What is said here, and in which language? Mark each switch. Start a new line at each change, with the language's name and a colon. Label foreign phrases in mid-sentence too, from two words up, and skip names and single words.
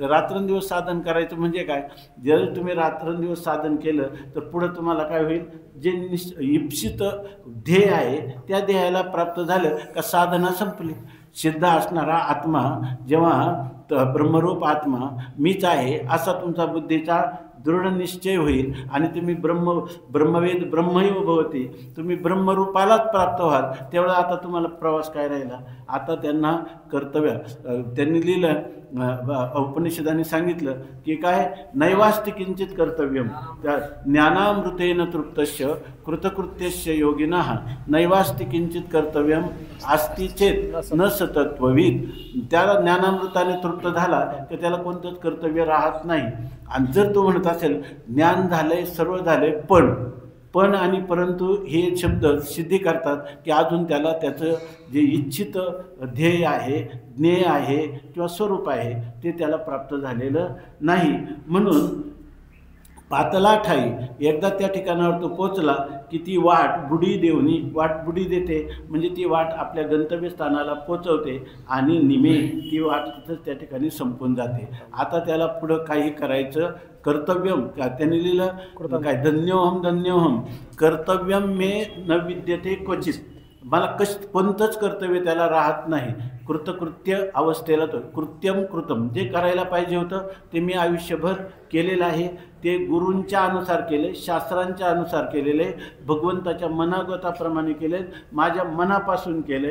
Marathi: रात्रंदिवस साधन करायचं म्हणजे काय, जर तुम्ही रात्रंदिवस साधन केलं तर पुढं तुम्हाला काय होईल, जे इप्सित ध्येय आहे त्या ध्येयाला प्राप्त झालं का साधना संपली. सिद्ध असणारा आत्मा जेव्हा ब्रह्मरूप आत्मा मीच आहे असा तुमचा बुद्धीचा दृढ निश्चय होईल आणि तुम्ही
Sanskrit: ब्रह्मवेद ब्रह्मैव भवती,
Marathi: तुम्ही ब्रह्मरूपालाच प्राप्त व्हाल. तेवढा आता तुम्हाला प्रवास काय राहिला. आता त्यांना कर्तव्य त्यांनी लिहिलं, उपनिषदांनी सांगितलं की काय,
Sanskrit: नैवास्ति किंचित कर्तव्यम त्या ज्ञानामृतेन तृप्तस्य कृतकृत्यस्य योगिनः नैवास्ति किंचित कर्तव्यम अस्ति चेत न सतत्वविद.
Marathi: त्याला ज्ञानामृताने तृप्त झाला तर त्याला कोणतंच कर्तव्य राहत नाही. आणि जर तो म्हणत असेल ज्ञान झालंय, सर्व झालंय, पण आणि परंतु हे शब्द सिद्धी करतात की अजून त्याला त्याचं जे इच्छित ध्येय आहे, ज्ञेय आहे किंवा स्वरूप आहे ते त्याला प्राप्त झालेलं नाही. म्हणून पातला ठाई, एकदा त्या ठिकाणावर तो पोचला की ती वाट बुडी देवनी, वाट बुडी देते म्हणजे ती वाट आपल्या गंतव्यस्थानाला पोचवते आणि निमे ती वाट तिथंच त्या ठिकाणी संपून जाते. आता त्याला पुढं काही करायचं कर्तव्यम का त्यांनी लिहिलं काय,
Sanskrit: धन्योहम कर्तव्यम मे न विद्यते क्वचित,
Marathi: मला कोणतंच कर्तव्य त्याला राहत नाही. कृतकृत्य अवस्थेला तो
Sanskrit: कृत्यम कृतम,
Marathi: जे करायला पाहिजे होतं ते मी आयुष्यभर केलेलं आहे, ते गुरूंच्या अनुसार केले, शास्त्रांच्या अनुसार केलेले, भगवंताच्या मनागताप्रमाणे केले, माझ्या मनापासून केले.